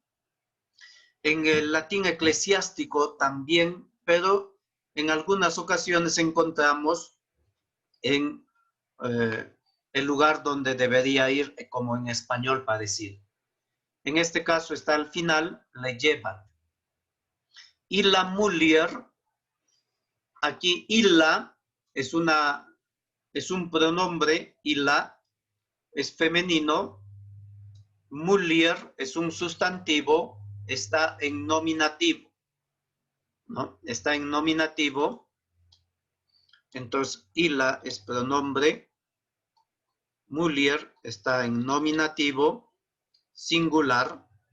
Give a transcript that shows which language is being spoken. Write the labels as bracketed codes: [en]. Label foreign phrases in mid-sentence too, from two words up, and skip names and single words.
[es] En el latín eclesiástico también, pero en algunas ocasiones encontramos en el lugar donde debería ir, como en español para decir. En este caso está al final, [la] leyebat. Illa mulier, [es] aquí illa es un pronombre, illa es femenino, mulier es un sustantivo, está en nominativo, ¿no? Está en nominativo, entonces illa es pronombre, mulier está en nominativo, singular,